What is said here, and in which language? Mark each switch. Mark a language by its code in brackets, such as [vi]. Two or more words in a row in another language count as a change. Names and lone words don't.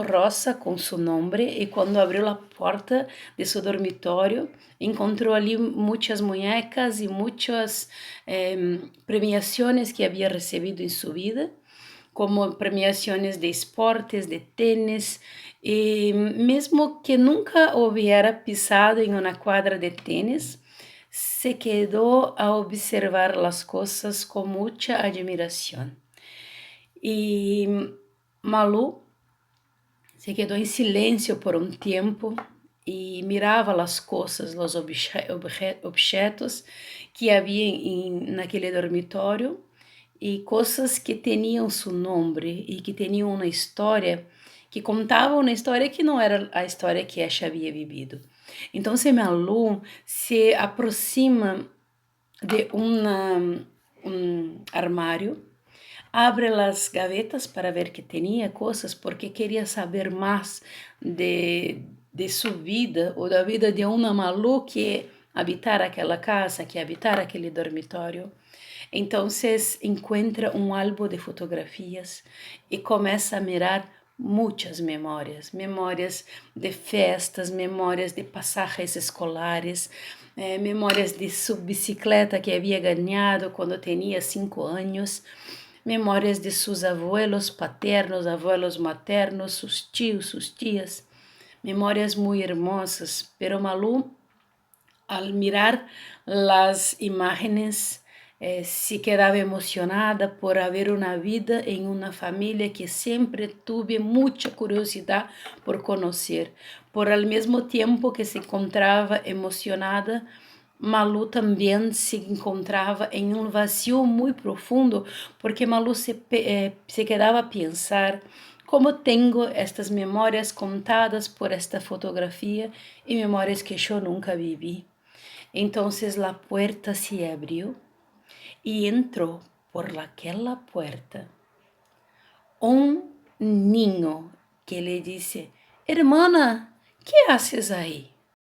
[pt] rosa com seu nome e quando abriu a porta de seu dormitório encontrou ali muitas muñecas e muitas premiações que havia recebido em sua vida, como premiações de esportes, de tênis, e mesmo que nunca hubiera pisado em uma quadra de tênis, [es] se quedó a observar las cosas con mucha admiración. Y Malú se quedó en silencio por un tiempo y miraba las cosas, los objetos que había en aquel dormitorio y cosas que tenían su nombre y que tenían una historia, que contaba una historia que no era a historia que ella había vivido. [pt] Então, Malú se aproxima de um armário, abre as gavetas para ver que tinha coisas, porque queria saber mais de sua vida ou da vida de uma Malú que habitara aquela casa, que habitara aquele dormitório. Então, encontra um álbum de fotografias e começa a mirar muitas memórias de festas, memórias de passagens escolares, memórias de sua bicicleta que havia ganhado quando tinha 5 anos, memórias de seus [es] abuelos paternos, abuelos maternos, [pt] seus tios, suas tias, memórias muito hermosas, [es] pero Malú, al mirar [pt] as imagens, se quedava emocionada por haver uma vida em uma família que sempre tive muita curiosidade por conhecer. Por ao mesmo tempo que se encontrava emocionada, Malú também se encontrava em um vazio muito profundo, porque Malú se quedava a pensar como tenho estas memórias contadas por esta fotografia e memórias que eu nunca vivi. Então, a porta se abriu [es] y entró por aquella puerta un niño que le dice: hermana, ¿qué haces ahí?